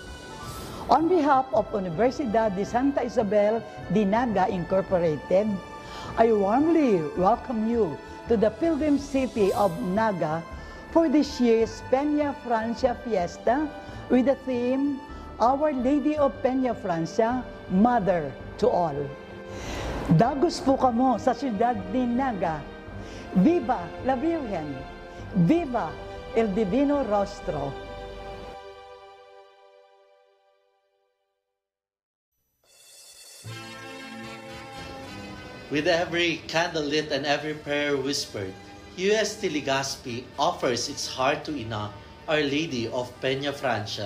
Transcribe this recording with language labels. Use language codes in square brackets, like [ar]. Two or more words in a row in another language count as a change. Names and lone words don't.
[en] On behalf of Universidad de Santa Isabel de Naga Incorporated, I warmly welcome you to the pilgrim city of Naga for this year's Peña Francia Fiesta with the theme, Our Lady of Peña Francia, Mother to All. [bik] Dagos po kamo sa siyudad ni Naga. [es] Viva la Virgen! Viva el Divino Rostro! [en] With every candle lit and every prayer whispered, UST Legazpi offers its heart to Ina, Our Lady of Peña Francia.